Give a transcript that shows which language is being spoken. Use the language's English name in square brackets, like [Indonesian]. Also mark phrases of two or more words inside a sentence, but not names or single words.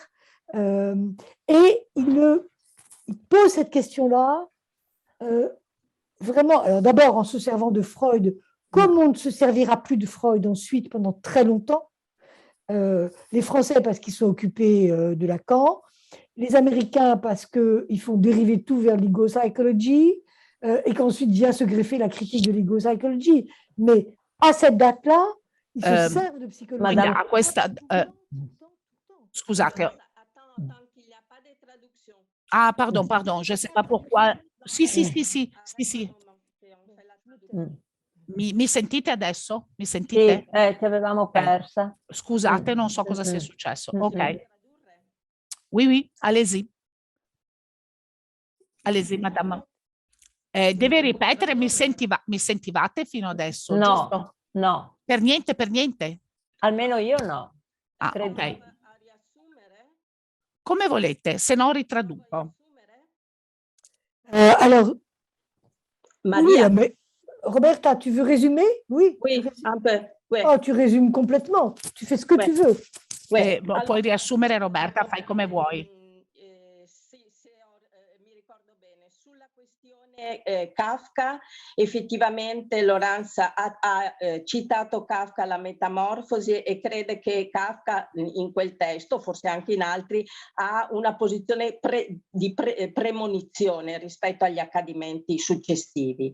[French] Et ils posent cette question-là vraiment, alors d'abord en se servant de Freud, comme on ne se servira plus de Freud ensuite pendant très longtemps, les Français parce qu'ils sont occupés de Lacan, les Américains parce qu'ils font dériver tout vers l'ego psychology, et qu'ensuite vient se greffer la critique de l'ego psychology. Mais à cette date-là, ils se servent de psychologie. Madame, [Italian] a questa, scusate. [French] Ah, pardon, je ne sais pas pourquoi. [Italian] Sì. Mi sentite adesso? Mi sentite? Sì, ti avevamo persa. Scusate, non so cosa sia successo. [French] Ok. Oui, allez-y. Allez-y, madame. [Italian] Deve ripetere, mi sentivate fino adesso? No, giusto? no. Per niente? Almeno io no. Ah, ok. Come volete, se no ritraduco. [French] Alors, Maria. Oui, mais Roberta, tu veux résumer? Oui. Oui, un peu. Oui. Oh, tu résumes complètement. Tu fais ce que tu veux. [Italian] Puoi riassumere, Roberta, fai come vuoi. Mi ricordo bene, sulla questione Kafka, effettivamente Laurence ha citato Kafka La Metamorfosi e crede che Kafka in quel testo, forse anche in altri, ha una posizione di premonizione rispetto agli accadimenti successivi.